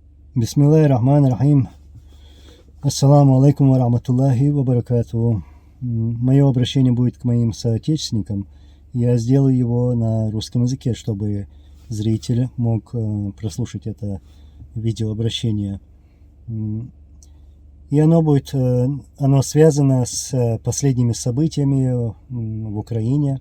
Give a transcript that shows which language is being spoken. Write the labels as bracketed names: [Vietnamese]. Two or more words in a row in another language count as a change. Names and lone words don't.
[Arabic] بسم الله الرحمن الرحيم. السلام عليكم ورحمة الله وبركاته. [Russian] Мое обращение будет к моим соотечественникам. Я сделаю его на русском языке, чтобы зритель мог прослушать это видеообращение. И оно связано с последними событиями в Украине.